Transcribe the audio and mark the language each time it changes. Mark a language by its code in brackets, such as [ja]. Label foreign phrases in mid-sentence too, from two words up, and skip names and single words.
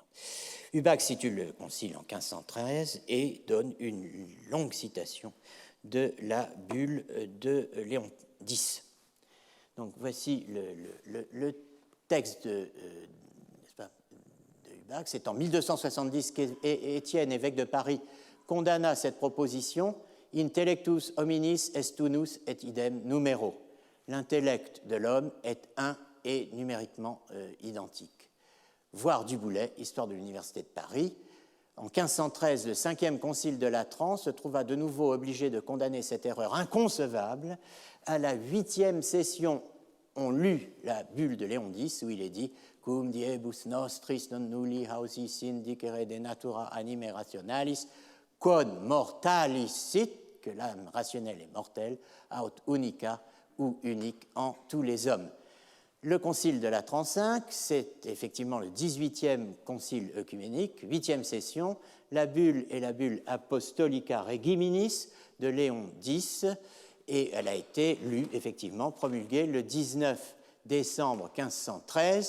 [fr] Hubax situe le concile en 1513 et donne une longue citation de la bulle de Léon X. Donc voici le texte de Hubax. C'est en 1270 qu'Étienne, évêque de Paris, condamna cette proposition « [la] Intellectus hominis est unus et idem numero ». [fr] L'intellect de l'homme est un et numériquement identique. Voir Du Boulay, Histoire de l'Université de Paris. En 1513, le 5e concile de Latran se trouva de nouveau obligé de condamner cette erreur inconcevable. À la 8e session, on lut la bulle de Léon X où il est dit « [la] Cum diebus nostris non nulli hausi sindicere de natura anime rationalis, quod mortalis sit, [fr] que l'âme rationnelle est mortelle, [la] aut unica [fr] ou unique en tous les hommes ». Le concile de Latran V, c'est effectivement le 18e concile œcuménique, 8e session. La bulle est la bulle Apostolica Regiminis de Léon X, et elle a été lue, effectivement, promulguée le 19 décembre 1513.